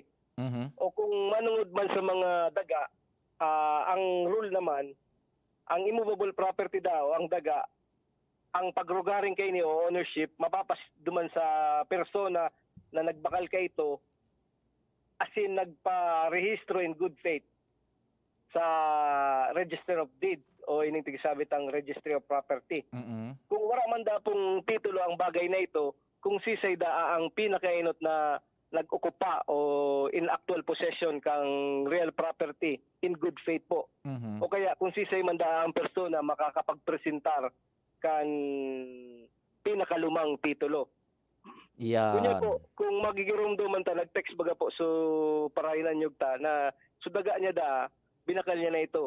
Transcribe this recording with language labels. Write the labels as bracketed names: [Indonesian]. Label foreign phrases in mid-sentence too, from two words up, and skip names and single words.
[Bikol] O kung manungod man sa mga daga, ang rule naman, ang [English] immovable property [Bikol] daw, ang daga, ang pagrugaring kay niyo o ownership, mapapas duman sa persona na nagbakal kay ito, as in nagpa-rehistro [English] in good faith [Bikol] sa Register of Deed o ining tigisabit ang Registry of Property. Kung wala man da pong titulo ang bagay na ito, kung sisay da ang pinakainot na nag-okupa o [English] in actual possession [Bikol] kang [English] real property in good faith [Bikol] po. O kaya kung sisay man da ang persona makakapagpresentar kan pinakalumang titulo. Kunya po, kung magigirumduman ta, nag-text baga po so parainan nyug ta na sudaga niya da, binakal niya na ito.